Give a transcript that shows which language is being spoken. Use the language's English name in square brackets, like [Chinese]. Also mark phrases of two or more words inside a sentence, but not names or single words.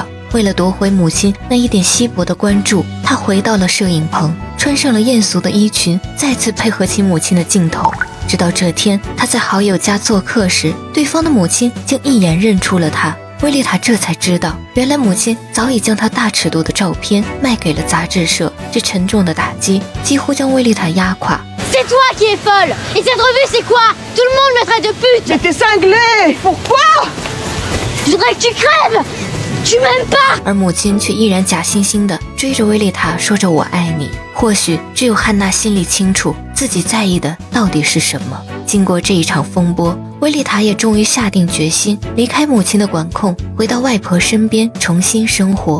[Chinese] 为了夺回母亲那一点稀薄的关注，她回到了摄影棚，穿上了艳俗的衣裙，再次配合起母亲的镜头。直到这天，她在好友家做客时，对方的母亲竟一眼认出了她。威利塔这才知道，原来母亲早已将她大尺度的照片卖给了杂志社。这沉重的打击几乎将威利塔压垮。 [French] C'est toi qui es folle. Et cette revue c'est quoi? Tout le monde me traite de pute. Mais t'es cinglé. Pourquoi? Je voudrais que tu crèves. Tu m'aimes pas. [Chinese] 而母亲却依然假惺惺地追着威利塔说着我爱你。或许只有汉娜心里清楚自己在意的到底是什么。经过这一场风波，威利塔也终于下定决心离开母亲的管控，回到外婆身边重新生活。